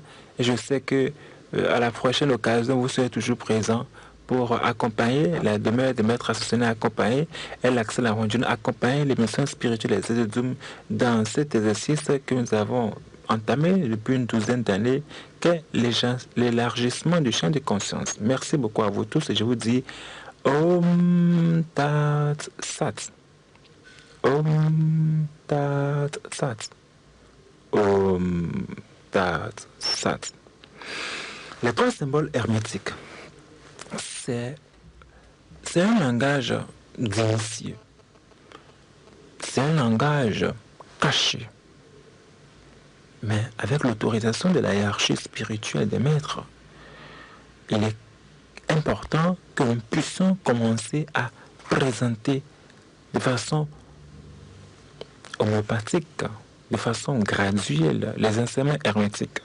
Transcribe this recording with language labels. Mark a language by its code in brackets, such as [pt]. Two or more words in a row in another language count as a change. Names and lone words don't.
[fr] Et je sais que à la prochaine occasion, vous serez toujours présents pour accompagner la demeure de Maître Associonné, accompagner l'accès à la religion, accompagner les missions spirituelles et Zededzoum dans cet exercice que nous avons entamé depuis une douzaine d'années, qu'est l'élargissement du champ de conscience. Merci beaucoup à vous tous et je vous dis [sa] ॐ तत् सत्. ॐ तत् सत्. ॐ तत् सत्. [fr] Les 3 symboles hermétiques. C'est un langage d'initié. C'est un langage caché. Mais avec l'autorisation de la hiérarchie spirituelle des maîtres, il est important que nous puissions commencer à présenter de façon homéopathique, de façon graduelle, les enseignements hermétiques.